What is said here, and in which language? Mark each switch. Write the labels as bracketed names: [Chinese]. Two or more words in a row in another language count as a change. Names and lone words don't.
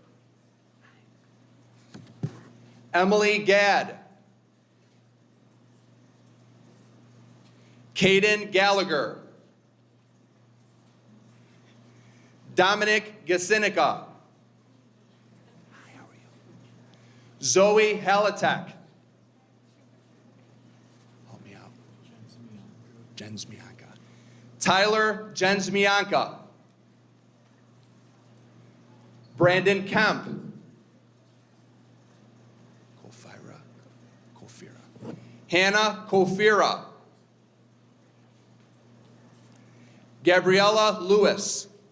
[English] Emily Gadd. Caden Gallagher. Dominic Gasinica. Zoe Halatek. Help me out. Jensmianka. Tyler Jensmianka. Brandon Kemp. Kofira. Hannah Kofira. Gabriella Lewis.